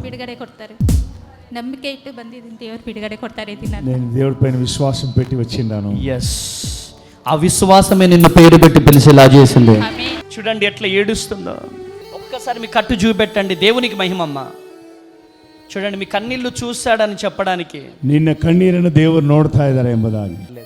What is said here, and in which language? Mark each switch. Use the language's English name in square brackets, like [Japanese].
[Kannada] ಬಿಡುಗಡೆ ಕೊಡ್ತಾರೆ, ನಂಬಿಕೆ ಇಟ್ಟು ಬಂದಿದ್ದೀನಿ, ದೇವರು ಬಿಡುಗಡೆ ಕೊಡ್ತಾರೆ. [Telugu] ఇది నేను దేవుడి పైన విశ్వాసం పెట్టి వచ్చిండాను. ఎస్, ఆ విశ్వాసమే నిన్ను పేరు పెట్టి పిలిచేలా చేసింది. ఆమేన్. చూడండి ఎట్లా ఏడుస్తుందో. ఒక్కసారి మీ కట్టు చూపెట్టండి, దేవునికి మహిమమ్మ. చూడండి, మీ కన్నీళ్లు చూస్తాడని చెప్పడానికి. [Kannada] ನಿನ್ನ ಕಣ್ಣೀರನ್ನು ದೇವರು ನೋಡ್ತಾ ಇದ್ದಾರೆ ಎಂಬುದಾಗಿ